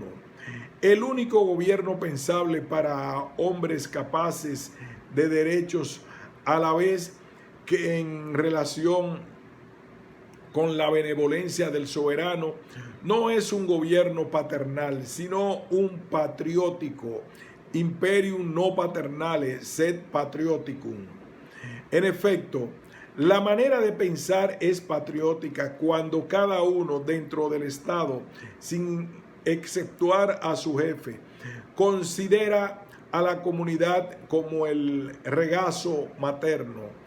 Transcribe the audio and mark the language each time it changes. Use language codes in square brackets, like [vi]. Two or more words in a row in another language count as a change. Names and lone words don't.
[es] El único gobierno pensable para hombres capaces de derechos, a la vez que en relación con la benevolencia del soberano, no es un gobierno paternal, sino un patriótico, [la] imperium no paternale, sed patrioticum. [es] En efecto, la manera de pensar es patriótica cuando cada uno dentro del Estado, sin exceptuar a su jefe, considera a la comunidad como el regazo materno,